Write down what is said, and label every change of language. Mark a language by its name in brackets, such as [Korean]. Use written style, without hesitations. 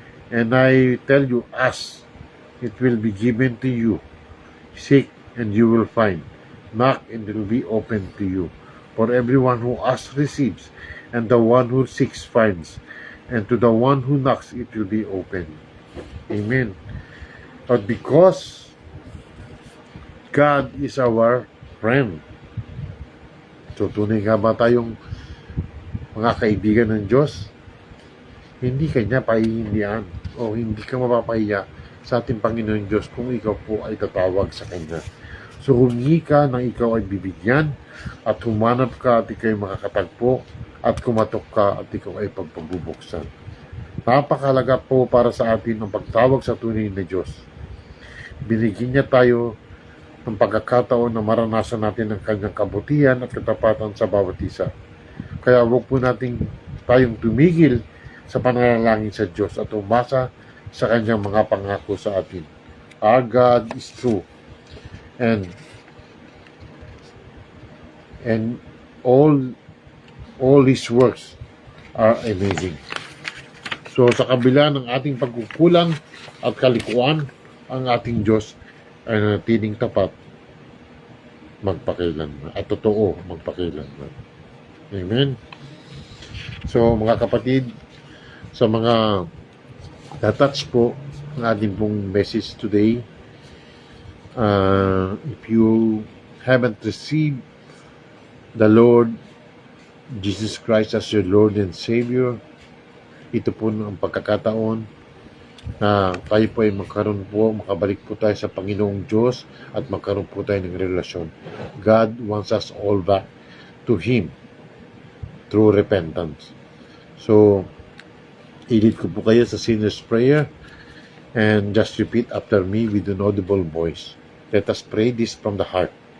[English] And I tell you, ask, it will be given to you. Seek, and you will find. Knock, and it will be opened to you. For everyone who asks receives, and the one who seeks finds, and to the one who knocks it will be opened. Amen. But because God is our friend, [Filipino] so tunay nga ba tayong mga kaibigan ng Diyos? Hindi kanya pahihindihan o hindi ka mapapahiya sa ating Panginoon Diyos kung ikaw po ay tatawag sa Kanya. So humingi ka nang ikaw ay bibigyan, at humanap ka at ikaw ay makakatagpo, at kumatok ka at ikaw ay pagpabubuksan. Napakalaga po para sa atin ang pagtawag sa tunay na Diyos. Binigyan niya tayo ng pagkakataon na maranasan natin ang Kanyang kabutihan at katapatan sa bawat isa. Kaya huwag po natin tayong tumigil sa pananalangin sa Diyos at umasa sa Kanyang mga pangako sa atin. [English] Our God is true, and all His works are amazing. [Filipino] So sa kabila ng ating pagkukulang at kalikuan, ang ating Diyos ay nanatiling tapat magpakailanman at totoo magpakailanman. Amen. So mga kapatid, sa mga tatouch po ng ating pong message today, [English] if you haven't received the Lord Jesus Christ as your Lord and Savior, [Filipino] ito po ang pagkakataon na tayo po ay makabalik po tayo sa Panginoong Diyos at magkaroon po tayo ng relasyon. [English] God wants us all back to Him through repentance. So, [Filipino] ilid ko po kayo sa [English] sinner's prayer and just repeat after me with an audible voice. Let us pray this from the heart.